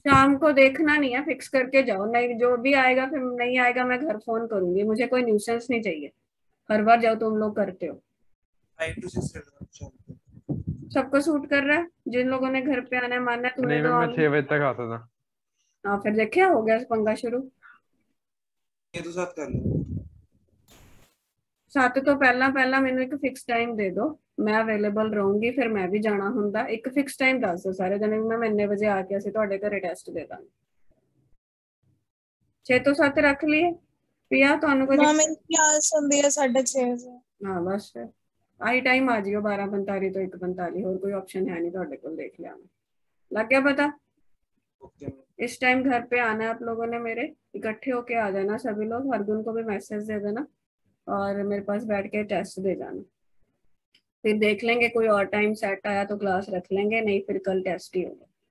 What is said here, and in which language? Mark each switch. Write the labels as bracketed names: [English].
[Hindi] शाम को देखना नहीं है, फिक्स करके जाओ, नहीं जो भी आएगा फिर नहीं आएगा मैं घर फोन करूंगी, मुझे कोई न्यूसेंस नहीं चाहिए। हर बार जाओ तुम लोग करते हो। 5 to 6 कर लो शाम को। सबको सूट कर रहा है, जिन लोगों ने घर पे आना है मानना है, तूने नहीं तो मैम मैं 6 बजे तक आता था। हाँ फिर देखिए हो गया पंगा शुरू। ये तो साथ कर लो। [Punjabi] 7 ਤੋਂ ਪਹਿਲਾਂ ਮੈਨੂੰ ਇੱਕ ਫਿਕਸ ਟਾਈਮ ਦੇ ਦਿਓ, ਮੈਂ ਅਵੇਲੇਬਲ ਰਹੂੰਗੀ, ਫਿਰ ਮੈਂ ਵੀ ਜਾਣਾ ਹੁੰਦਾ। ਇੱਕ ਫਿਕਸ ਟਾਈਮ ਦੱਸ ਦਿਓ ਸਾਰੇ ਜਣੇ, ਮੈਂ ਇੰਨੇ ਵਜੇ ਆ ਕੇ ਅਸੀਂ ਤੁਹਾਡੇ ਘਰੇ ਟੈਸਟ ਦੇ ਦਾਂਗੇ। 6 ਤੋਂ 7 ਰੱਖ ਲਈਏ ਪਿਆ, ਤੁਹਾਨੂੰ ਕੋਈ [Hindi] मैम मेरी क्लास [Punjabi] ਹੁੰਦੀ [Hindi] है 6:30 से। [Punjabi] ਹਾਂ ਬਸ ਫਿਰ ਆਹੀ ਟਾਈਮ ਆ ਜਿਓ 12:45 ਤੋਂ 1:45, ਹੋਰ ਕੋਈ ਆਪਸ਼ਨ [Hindi] है नहीं [Punjabi] ਤੁਹਾਡੇ ਕੋਲ, [Hindi] देख लिया लग गया पता। ओके इस टाइम घर पे आना है आप लोगों ने मेरे, इकट्ठे होके आ जाना सभी लोग, हरगुन को भी मैसेज दे देना और मेरे पास बैठ के टेस्ट दे जाना। फिर देख लेंगे कोई और टाइम सेट आया तो क्लास रख लेंगे, नहीं फिर कल टेस्ट ही होगा।